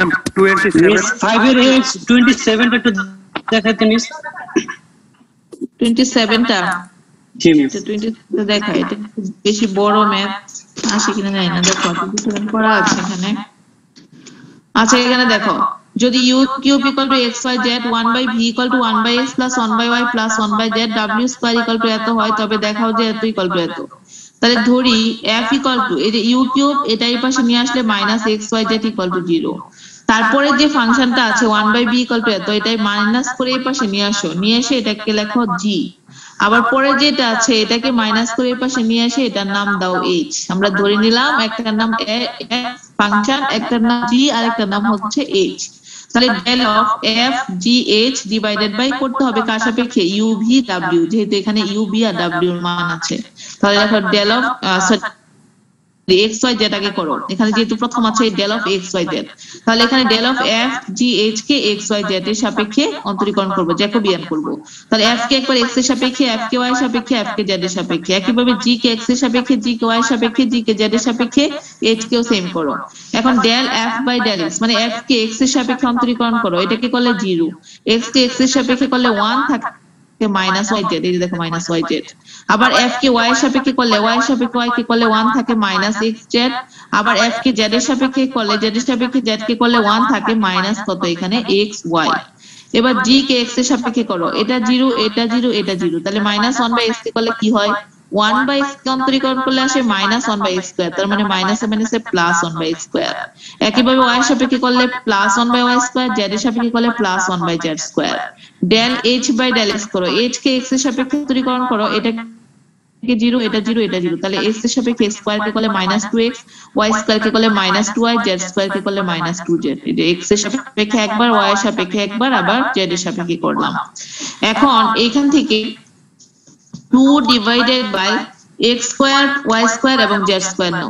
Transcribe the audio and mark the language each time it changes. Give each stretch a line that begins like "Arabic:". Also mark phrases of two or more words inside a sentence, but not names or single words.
Bangla: 5 এর 27 টা একটু দেখাতে মিস। 27 টা জি মিস। 20 টা দেখা, এটা বেশি বড় ম্যাথ আসে কিনা জানি না, দেখো 27 করা আছে এখানে। আচ্ছা এখানে দেখো, যদি
English: u cube equal to xyz 1/v equal to 1/x plus 1/y plus 1/z w square equal to
Bangla: এত হয়, তবে দেখাও যে এত
English: equal to
Bangla: এত। তাহলে ধরি
English: f equal to
Bangla: এই যে
English: u cube,
Bangla: এটা এই পাশে নিয়ে আসলে
English: minus xyz equal to
Bangla: 0। তারপরে যে ফাংশনটা আছে 1/v equal to এত, এটাই মাইনাস করে এই পাশে নিয়ে আসো, নিয়ে এসে এটাকে লেখো g। আবার পরে যেটা আছে এটাকে মাইনাস করে এই পাশে নিয়ে এসে এটার নাম দাও h। আমরা ধরে নিলাম একটার নাম ফাংশন, একটার নাম g আর একটার নাম হচ্ছে h। তাহলে
English: del of f g h divided by
Bangla: করতে হবে কার সাপেক্ষে,
English: u v w,
Bangla: যেহেতু এখানে u v আর w এর মান আছে। তাহলে দেখো
English: del of x y z
Bangla: আগে করো, এখানে যেহেতু প্রথম আছে
English: del of x y z,
Bangla: তাহলে এখানে
English: del of f g h
Bangla: কে x y z এর সাপেক্ষে অন্তরীকরণ করব, জ্যাকোবিয়ান করব। তাহলে f কে একবার x এর সাপেক্ষে, f কে y এর সাপেক্ষে, f কে z এর সাপেক্ষে, একইভাবে g কে x এর সাপেক্ষে, g কে y এর সাপেক্ষে, g কে z এর সাপেক্ষে, h কেও সেম করো। এখন
English: del f by del x
Bangla: মানে f কে x এর সাপেক্ষে অন্তরীকরণ করো, এটাকে করলে 0, x কে x এর সাপেক্ষে করলে 1 থাকে
English: minus y z,
Bangla: এই যে দেখো
English: minus y z.
Bangla: আবার f কে y এর সাপেক্ষে করলে, y এর সাপেক্ষে y কে করলে 1 থাকে
English: minus x z.
Bangla: আবার f কে z এর সাপেক্ষে করলে, z এর সাপেক্ষে z কে করলে 1 থাকে মাইনাস কত এখানে x y। এবার g কে x এর সাপেক্ষে করো, এটা 0 এটা 0 এটা 0, তাহলে মাইনাস 1/x কে করলে কি হয়, 1/x কে অন্তরীকরণ করলে আসে
English: minus 1/x square,
Bangla: তার মানে মাইনাসে মাইনাসে
English: plus 1/x square.
Bangla: একইভাবে y এর সাপেক্ষে করলে
English: plus 1/y square,
Bangla: z এর সাপেক্ষে করলে
English: plus 1/z square. del h by del x
Bangla: করো, h কে x এর সাপেক্ষে অন্তরীকরণ করো, এটা কে 0 এটা 0 এটা 0, তাহলে x এর সাপেক্ষে x স্কয়ার কে করলে
English: minus 2x,
Bangla: y স্কয়ার কে করলে
English: minus 2y,
Bangla: z স্কয়ার কে করলে
English: minus 2z.
Bangla: এই যে x এর সাপেক্ষে একবার, y এর সাপেক্ষে একবার, আবার z এর সাপেক্ষে করলাম। এখন এইখান থেকে
English: 2 divided by x square y square
Bangla: এবং
English: z square
Bangla: নাও।